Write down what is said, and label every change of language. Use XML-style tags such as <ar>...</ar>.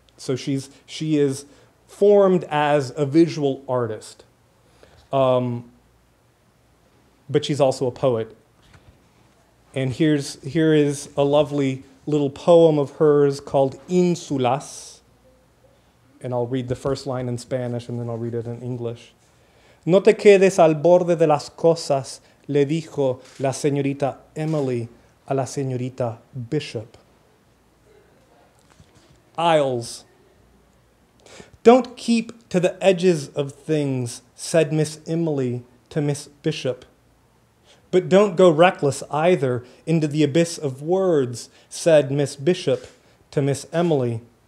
<en>So she is formed as a visual artist. But she's also a poet. And here is a lovely little poem of hers called Insulas. And I'll read the first line in Spanish and then I'll read it in English.</en> <es>No te quedes al borde de las cosas, le dijo la señorita Emily a la señorita Bishop.</es> <en>Isles. Don't keep to the edges of things, said Miss Emily to Miss Bishop. But don't go reckless either into the abyss of words, said Miss Bishop to Miss Emily.</en>